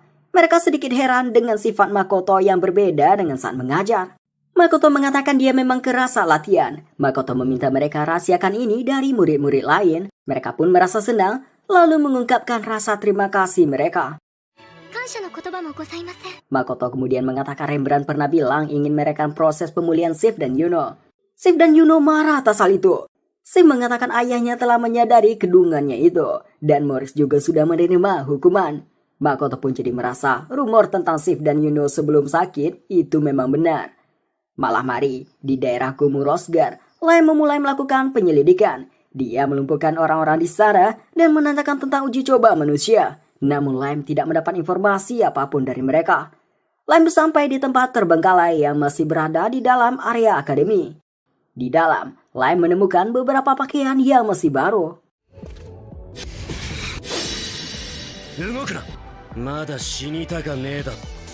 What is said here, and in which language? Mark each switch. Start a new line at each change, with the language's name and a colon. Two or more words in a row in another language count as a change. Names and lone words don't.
Indonesian: Mereka sedikit heran dengan sifat Makoto yang berbeda dengan saat mengajar. Makoto mengatakan dia memang keras saat latihan. Makoto meminta mereka rahasiakan ini dari murid-murid lain. Mereka pun merasa senang, lalu mengungkapkan rasa terima kasih mereka.
Japanese: 謝の言葉もございません。
Indonesian: Makoto kemudian mengatakan Rembrandt pernah bilang ingin mereka proses pemulihan Sif dan Yuno. Sif dan Yuno marah atas hal itu. Sif mengatakan ayahnya telah menyadari kedungannya itu, dan Morris juga sudah menerima hukuman. Makoto pun jadi merasa rumor tentang Sif dan Yuno sebelum sakit itu memang benar. Malam hari, di daerah Gumu Rosgar, Lime memulai melakukan penyelidikan. Dia melumpuhkan orang-orang di sana dan menanyakan tentang uji coba manusia. Namun Lime tidak mendapat informasi apapun dari mereka. Lime sampai di tempat terbengkalai yang masih berada di dalam area akademi. Di dalam, Lime menemukan beberapa pakaian yang masih baru.
Japanese: 動くな。まだ死にたかねえだろ。